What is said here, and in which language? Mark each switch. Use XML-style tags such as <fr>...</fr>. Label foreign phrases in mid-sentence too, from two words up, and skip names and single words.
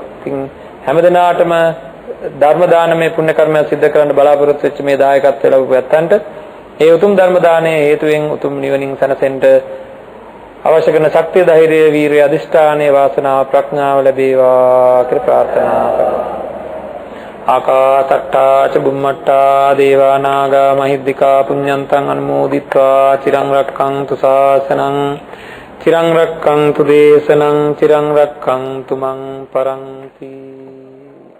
<si>පින් හැමදෙනාටම ධර්ම දානමය පුණ්‍ය කර්මයක් සිද්ධ කරන්න බලාපොරොත්තු වෙච්ච මේ දායකත්වය ලැබුව ඇත්තන්ට ඒ උතුම් ධර්ම දානයේ හේතුවෙන් උතුම් නිවනින් සැනසෙන්න අවශ්‍ය කරන ශක්තිය, ධෛර්යය, වීරිය, අධිෂ්ඨානයේ වාසනාව, ප්‍රඥාව ලැබේවා කියලා ප්‍රාර්ථනා කරනවා.</si> <pi>ආකාසට්ටා ච බුම්මට්ටා දේවා නාග මහිද්దికා පුඤ්ඤන්තං අනුමෝදිත්වා චිරං රක්ඛන්තු ශාසනං චිරං රක්ඛන්තු දේශනං චිරං රක්ඛන්තු මං පරන්ති.</pi>